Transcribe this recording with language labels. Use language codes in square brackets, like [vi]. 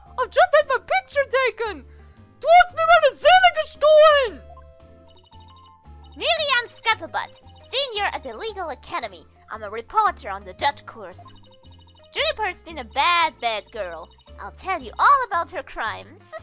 [en] I've just had my picture taken! [de] Du hast mir meine Seele gestohlen! [en] Miriam Scuttlebutt, senior at the Legal Academy. I'm a reporter on the judge course. Juniper's been a bad girl. I'll tell you all about her crimes.